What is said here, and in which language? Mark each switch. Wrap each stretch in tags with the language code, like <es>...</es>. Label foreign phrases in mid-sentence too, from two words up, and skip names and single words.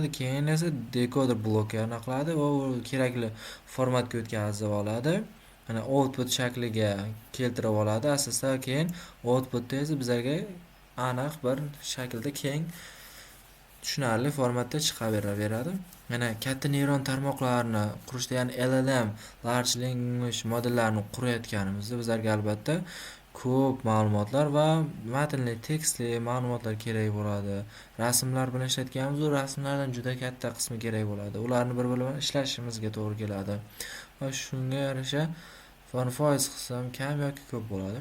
<uz>Keyin esa decoder bloklarni aniqladi va u kerakli formatga o'tkazib oladi mana output shakliga keltirib oladi asosda, keyin outputda esa bizlarga aniq bir shaklda keng tushunarli formatda chiqaveradi. Mana katta neyron tarmoqlarini qurishda, ya'ni LLM</uz> <en>large language modellarini</en> <uz>qurayotganimizda bizlarga albatta ko'p ma'lumotlar va matnli, tekstli ma'lumotlar kerak bo'ladi. Rasmlar bilan ishlatganmiz, u rasmlardan juda katta qismi kerak bo'ladi. Ularni bir-biri bilan ishlashimizga to'g'ri keladi. Va shunga yarasha foiz qism kam yoki ko'p bo'ladi.</uz>